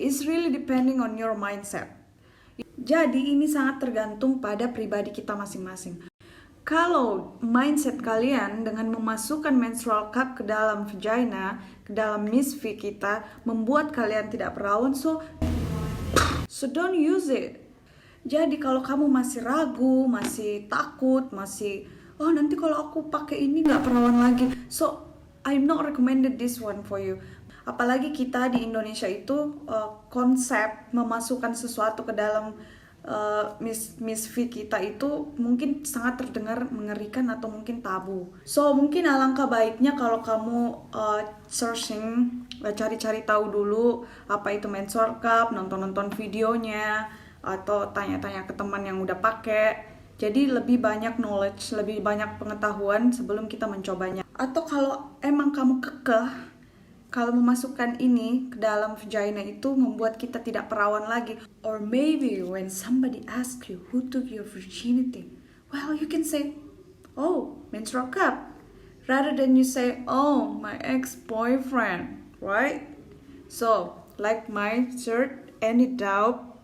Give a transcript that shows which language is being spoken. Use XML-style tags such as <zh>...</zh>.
<en>It's really depending on your mindset.</en> <id>Jadi ini sangat tergantung pada pribadi kita masing-masing. Kalau mindset kalian dengan memasukkan menstrual cup ke dalam vagina, ke dalam misfi kita, membuat kalian tidak perawan,</id> <en>so don't use it.</en> <id>Jadi kalau kamu masih ragu, masih takut, masih nanti kalau aku pakai ini nggak perawan lagi,</id> <en>so I'm not recommended this one for you.</en> <id>Apalagi kita di Indonesia itu konsep memasukkan sesuatu ke dalam misfi kita itu mungkin sangat terdengar mengerikan atau mungkin tabu. So mungkin alangkah baiknya kalau kamu searching, cari-cari tahu dulu apa itu menstrual cup, nonton-nonton videonya, atau tanya-tanya ke teman yang udah pakai. Jadi lebih banyak knowledge, lebih banyak pengetahuan sebelum kita mencobanya. Atau kalau emang kamu kekeh, kalau memasukkan ini ke dalam vagina itu membuat kita tidak perawan lagi.</id> <en>Or maybe when somebody asks you who took your virginity, well, you can say, oh, menstrual cup. Rather than you say, oh, my ex-boyfriend, right? So, like my shirt, any doubt?</en>